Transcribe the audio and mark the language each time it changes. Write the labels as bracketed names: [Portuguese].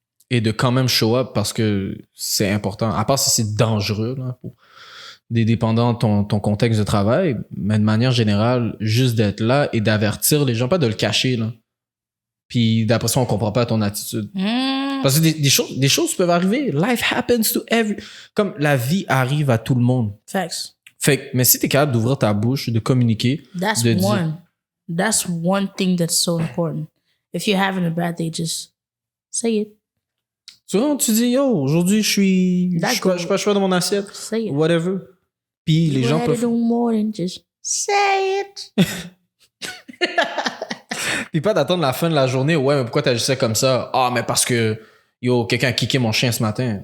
[French] Et de quand même show up parce que c'est important. À part si c'est dangereux là, pour des dépendants de ton contexte de travail, mais de manière générale, juste d'être là et d'avertir les gens, pas de le cacher. Là. Puis d'après ça, on comprend pas ton attitude. Parce que des choses peuvent arriver. [English] Life happens to [French] comme la vie arrive à tout le monde. [English] Facts. [French] Fait mais si t'es capable d'ouvrir ta bouche, de communiquer, [English] That's one thing that's so important. If you're having a bad day, just say it. [French] Tu dis, yo, aujourd'hui, je suis pas choix dans mon assiette. [English] Say it. [French] Whatever. Puis les gens peuvent... [English] do more than just say it. [French] Puis pas d'attendre la fin de la journée. Ouais, mais pourquoi t'agissais comme ça? Ah, mais parce que, yo, quelqu'un a kické mon chien ce matin.